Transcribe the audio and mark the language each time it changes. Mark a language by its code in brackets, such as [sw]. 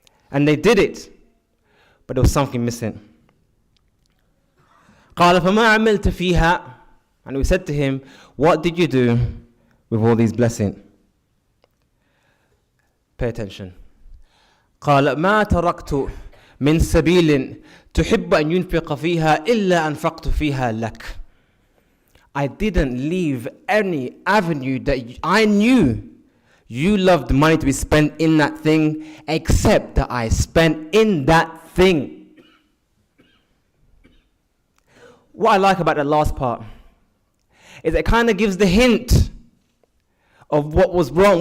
[en] And they did it. But there was something missing. [ar] قال فما عملت فيها. [en] And we said to him, what did you do with all these blessings? Pay attention. [ar] قال ما تركت من سبيل تحب أن ينفق فيها إلا أنفقت فيها لك. [en] I didn't leave any avenue that I knew you loved money to be spent in that thing, except that I spent in that thing. What I like about that last part is it kind of gives the hint of what was wrong.